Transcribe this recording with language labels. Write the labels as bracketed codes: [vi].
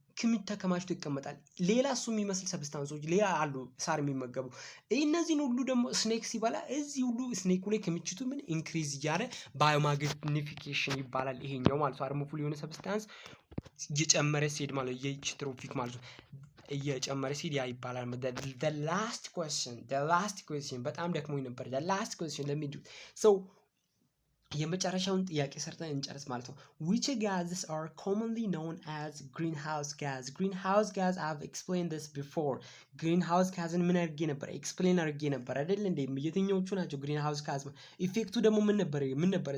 [am] ክምችት ተከማችቶ ይቀመጣል። ሌላ እሱ የሚመስል ሰብስታንሶች ሌላ አሉ ሳር የሚመገቡ። እነዚህን ሁሉ ደግሞ ስኔክ ሲበላ እዚህ ሁሉ ስኔኩ ላይ ክምችቱ ምን ኢንክሪዝ እያለ ባዮማግኒፊኬሽን ይባላል ይሄኛው ማለት ነው። ሃርምፉል የሆነ ሰብስታንስ እየጨመረ ሲሄድ ማለት ነው የትሮፊክ ማለት ነው እየጨመረ ሲሄድ ያ ይባላል። [en] the last question [am] በጣም ደክሞኝ ነበር። [en] the last question let me do so [am] የመጨረሻውን ጥያቄ ሰርተን እንጨርስ ማለት ነው። [en] which gases are commonly known as greenhouse gas? greenhouse gas I've explained this before. [am] greenhouse gasን ምን አድርጌ ነበር ኤክስፕሌን አድርጌ ነበር አይደል እንዴ? የትኞቹ ናቸው greenhouse gas? ኢፌክቱ ደግሞ ምን ነበር?